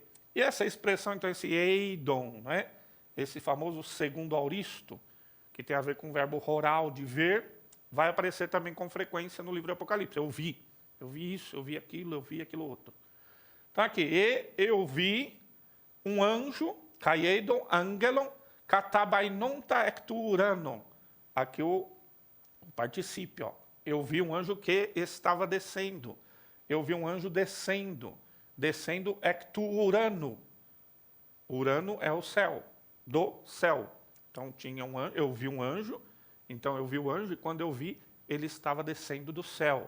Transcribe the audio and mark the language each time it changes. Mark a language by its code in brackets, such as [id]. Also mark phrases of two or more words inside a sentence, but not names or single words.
[pt] E essa expressão, então, esse eidon, né? Esse famoso segundo auristo, que tem a ver com o verbo oral, de ver, vai aparecer também com frequência no livro do Apocalipse. Eu vi isso, eu vi aquilo outro. Então aqui, e eu vi um anjo, [el] καὶ εἶδον ἄγγελον, καταβαίνοντα ἐκ τοῦ οὐρανοῦ. [pt] Aqui o particípio, ó. Eu vi um anjo que estava descendo. Eu vi um anjo descendo [el] ἐκ τοῦ οὐρανοῦ. [pt] Urano é o céu, do céu. Então tinha um anjo, eu vi um anjo, então eu vi o anjo, e quando eu vi, ele estava descendo do céu.